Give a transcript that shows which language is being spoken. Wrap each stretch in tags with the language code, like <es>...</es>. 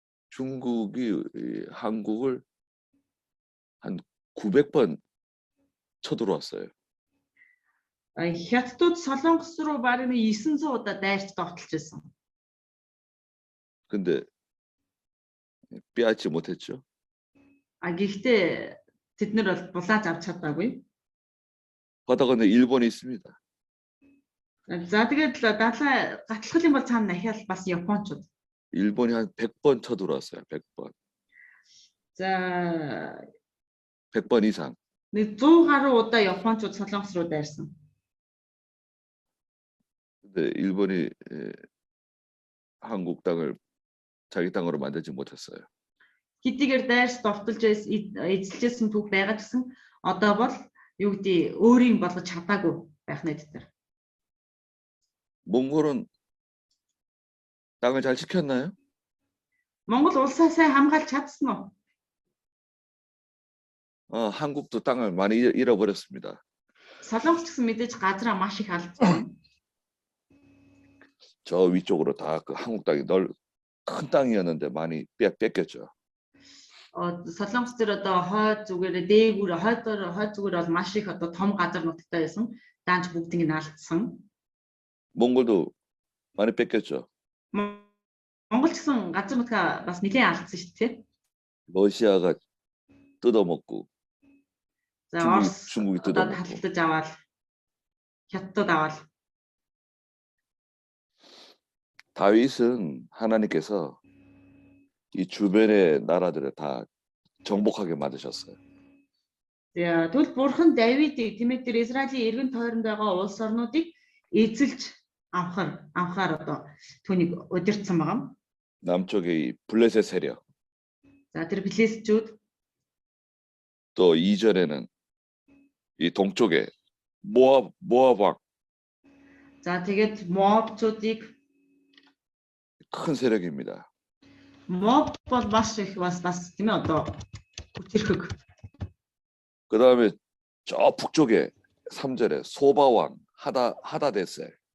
<ko>중국이 한국을 한 900번 쳐들어왔어요.</ko> <mn>Хятадууд Солонгос руу бараг 900 удаа дайрч довтолж байсан.</mn> <ko>근데 빼앗지 못했죠.</ko> <mn>Гэхдээ тэд нар бол булааж авч чадаагүй.</mn> <ko>바다 건너 일본이 있습니다.</ko> <mn>За тэгээд далай гатлах юм бол цаана дахиад бас Япончууд.</mn> <ko>일본이 한 100번 쳐들어왔어요. 100번. За 100번 이상.</ko> <mn>100 гаруй удаа Япончууд Солонгос руу дайрсан.</mn> <ko>근데 일본이 한국 땅을 자기 땅으로 만들지 못했어요.</ko> <mn>Хэдийгээр дайрч довтолж эзэлжсэн түүх байгаа гэсэн одоо бол юу гэдэг өөрийн болгож чадаагүй байх нэ тэр.</mn> <ko>몽골은 땅을 잘 지켰나요?</ko> <mn>Монгол улсаа сайн хамгаалж чадсан уу?</mn> <ko>한국도 땅을 많이 잃어버렸습니다.</ko> <mn>Солонгос ч гэсэн мэдээж газраа маш их алдсан.</mn> <ko>저 위쪽으로 다 그 한국 땅이 큰 땅이었는데 많이 뺏겼죠.</ko> <mn>Солонгос төр одоо хойд зүгээр дээгүүр хойд зүгээр бол маш их одоо том газар нутагтай байсан. Даанч бүгдийг нь алдсан.</mn> <ko>몽골도 많이 뺏겼죠.</ko> <mn>Монгол ч гэсэн газар нутгаа бас нэлээд алдсан шүү дээ.</mn> <ko>러시아가 뜯어먹고</ko> <mn>За Орос</mn> <ko>중국이</ko> <mn>одоо</mn> <ko>뜯어먹고.</ko> <mn>халтаж аваад Хятад аваад</mn> <ko>다윗은 하나님께서 이 주변의 나라들을 다 정복하게 만드셨어요.</ko> <mn>тэгвэл бурхан Давидыг тиймээ тэр Израилийн эргэн тойронд байгаа улс орнуудыг эзэлж авахар одоо түүнийг удирдсан байгаа.</mn> <ko>남쪽에 이 블레셋 세력,</ko> <mn>За тэр Филистичүүд</mn> <ko>또 이전에는 이 동쪽에 모압 왕</ko> <mn>за тэгээд Моабчуудыг</mn> <ko>큰 세력입니다.</ko> <mn>Моаб бол маш их бас тийм ээ одоо хүчирхэг.</mn> <ko>그 다음에 저 북쪽에 3절에 소바 왕 하다데셀.</ko>